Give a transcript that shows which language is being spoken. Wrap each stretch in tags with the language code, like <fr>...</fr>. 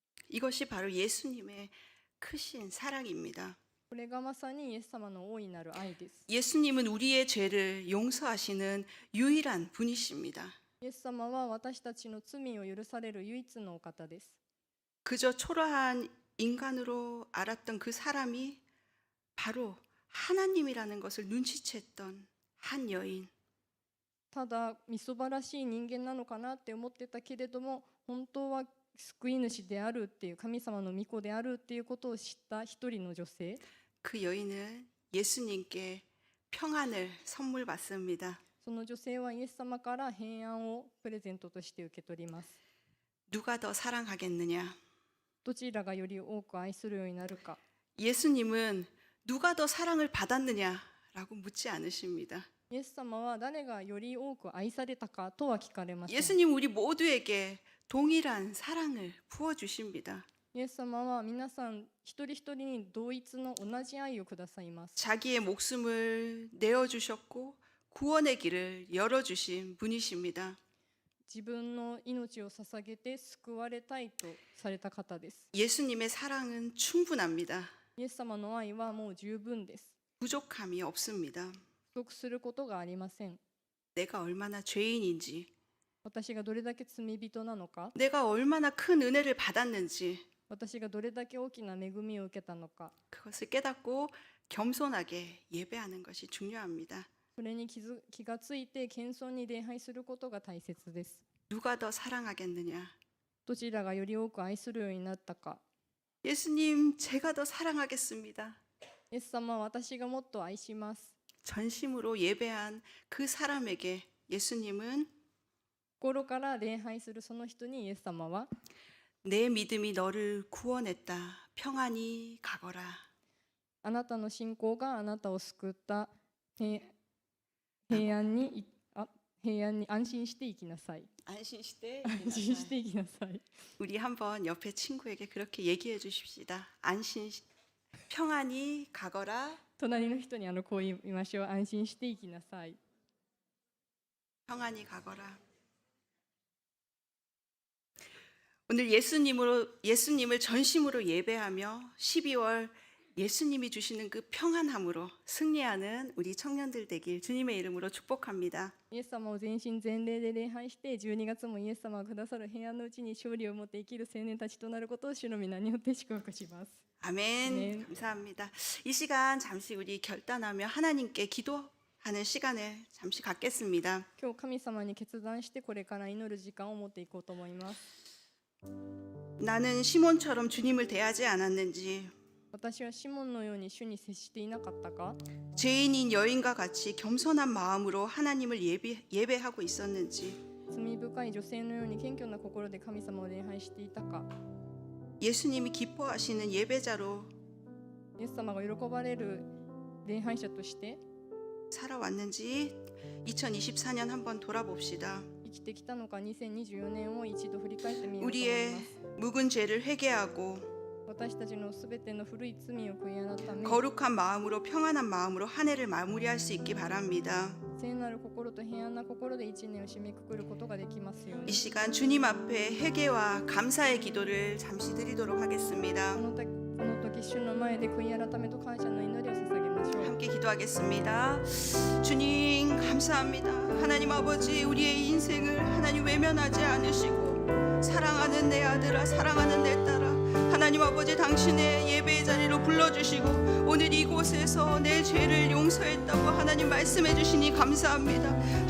<ko>이것이 바로 예수님의 크신 사랑입니다.</ko> <ja>これがまさにイエス様の大いなる愛です。</ja> <ko>예수님은 우리의 죄를 용서하시는 유일한 분이십니다.</ko> <ja>イエス様は私たちの罪を許される唯一のお方です。</ja> <ko>그저 초라한 인간으로 알았던 그 사람이 바로 하나님이라는 것을 눈치챘던 한 여인.</ko> <ja>ただみそばらしい人間なのかなって思ってたけれども、本当は救い主であるっていう、神様の御子であるっていうことを知った一人の女性。</ja> <ko>그 여인은 예수님께 평안을 선물 받습니다.</ko> <ja>その女性はイエス様から平安をプレゼントとして受け取ります。</ja> <ko>누가 더 사랑하겠느냐?</ko> <ja>どちらがより多く愛するようになるか。</ja> <ko>예수님은 누가 더 사랑을 받았느냐라고 묻지 않으십니다.</ko> <ja>イエス様は誰がより多く愛されたかとは聞かれません。</ja> <ko>예수님 우리 모두에게 동일한 사랑을 부어 주십니다.</ko> <ja>イエス様は皆さん一人一人に同一の同じ愛をくださいます。</ja> <ko>자기의 목숨을 내어 주셨고 구원의 길을 열어 주신 분이십니다.</ko> <ja>自分の命を捧げて救われたいとされた方です。</ja> <ko>예수님의 사랑은 충분합니다.</ko> <ja>イエス様の愛はもう十分です。</ja> <ko>부족함이 없습니다.</ko> <ja>不足することがありません。</ja> <ko>내가 얼마나 죄인인지,</ko> <ja>私がどれだけ罪人なのか、</ja> <ko>내가 얼마나 큰 은혜를 받았는지</ko> <ja>私がどれだけ大きな恵みを受けたのか、</ja> <ko>그것을 깨닫고 겸손하게 예배하는 것이 중요합니다.</ko> <ja>それに気がついて謙遜に礼拝することが大切です。</ja> <ko>누가 더 사랑하겠느냐?</ko> <ja>どちらがより多く愛するようになったか。</ja> <ko>예수님, 제가 더 사랑하겠습니다.</ko> <ja>イエス様は私がもっと愛します。</ja> <ko>전심으로 예배한 그 사람에게 예수님은</ko> <ja>心から礼拝するその人にイエス様は、</ja> <ko>내 믿음이 너를 구원했다. 평안히 가거라.</ko> <ja>あなたの信仰があなたを救った。平安に安心して生きなさい。 안심시대 安心して生きなさい。</ja> <ko>우리 한번 옆에 친구에게 그렇게 얘기해 주십시다. 평안히 가거라.</ko> <ja>隣の人にこう言いましょう。安心して生きなさい。</ja> <ko>평안히 가거라. 오늘 예수님을 전심으로 예배하며 12월 예수님이 주시는 그 평안함으로 승리하는 우리 청년들 되길 주님의 이름으로 축복합니다.</ko> <ja>イエス様を全身全霊で礼拝して、12月もイエス様がくださる平安のうちに勝利を持って生きる青年たちとなることを主の皆によって祝福します。</ja> <ko>아멘. 아멘. 감사합니다. 이 시간 잠시 우리 결단하며 하나님께 기도하는 시간을 잠시 갖겠습니다.</ko> <ja>今日神様に決断してこれから祈る時間を持っていこうと思います。</ja> <ko>나는 시몬처럼 주님을 대하지 않았는지,</ko> <ja>私はシモンのように主に接していなかったか、</ja> <ko>죄인인 여인과 같이 겸손한 마음으로 하나님을 예배하고 있었는지,</ko> <ja>罪深い女性のように謙虚な心で神様を礼拝していたか、</ja> <ko>예수님이 기뻐하시는 예배자로</ko> <ja>イエス様が喜ばれる礼拝者として</ja> <ko>살아왔는지 2024년 한번 돌아봅시다.</ko> <ja>生きてきたのか、2024年を一度振り返ってみようと思い</ja> <ko>우리의</ko> <ja>ます。</ja> <ko>묵은 죄를 회개하고</ko> <ja>私たちのすべての古い罪を悔い改め、</ja> <ko>거룩한 마음으로 평안한 마음으로 한 해를 마무리할 수 있기 바랍니다.</ko> <ja>聖なる心と平安な心で一年を締めくくることができますよう</ja> <ko>이</ko> <ja>に。</ja> <ko>시간 주님 앞에 회개와 감사의 기도를 잠시 드리도록 하겠습니다.</ko> <ja>この時主の前で悔い改めと感謝の祈りを捧げましょう。</ja> <ko>함께 기도하겠습니다. 주님 감사합니다. 하나님 아버지, 우리의 인생을 하나님 외면하지 않으시고 사랑하는 내 아들아, 사랑하는 내 딸아, 하나님 아버지 당신의 예배의 자리로 불러주시고 오늘 이곳에서 내 죄를 용서했다고 하나님 말씀해 주시니 감사합니다.</ko>